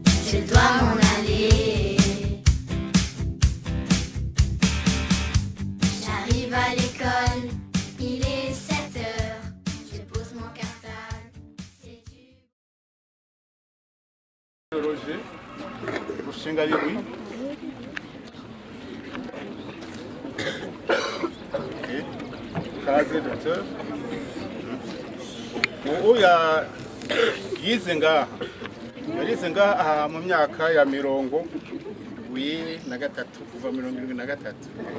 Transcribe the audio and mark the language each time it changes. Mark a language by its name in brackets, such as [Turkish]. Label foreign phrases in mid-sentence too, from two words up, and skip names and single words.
[French] Je dois m'en aller. J'arrive à l'école, il est sept heures. Je pose mon cartable, c'est du Roger, Rushinga Louis. [Rundi] Ok. Kaze, docteur. Ubu ya-, yize ngaha. Yarize ngaha mu myaka ya mirongo irindwi na gatatu, kuva mirongo irindwi na gatatu.